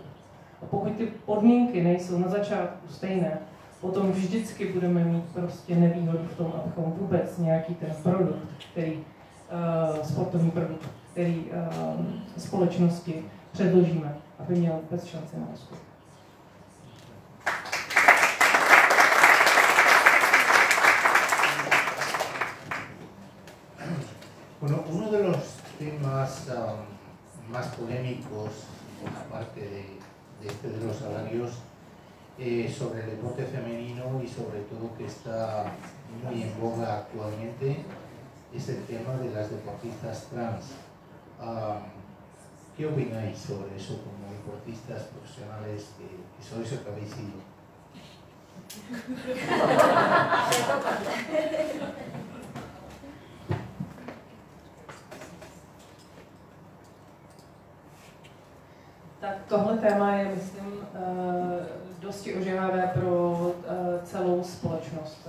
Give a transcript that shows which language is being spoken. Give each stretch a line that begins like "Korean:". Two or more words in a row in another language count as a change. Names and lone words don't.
Czech: A pokud ty podmínky nejsou na začátku stejné, potom vždycky budeme mít prostě nevýhodu v tom, abychom vůbec nějaký ten produkt, sportovní produkt, který společnosti předložíme, aby měl vůbec šanci na úspěch.
Spanish: Bueno, uno de los temas más polémicos, aparte de los salarios, sobre el deporte femenino y sobre todo que está muy en boga actualmente, es el tema de las deportistas trans. ¿Qué opináis sobre eso como deportistas profesionales que sois o que habéis sido?
Czech: Tak tohle téma je, myslím, dosti ožehavé pro celou společnost.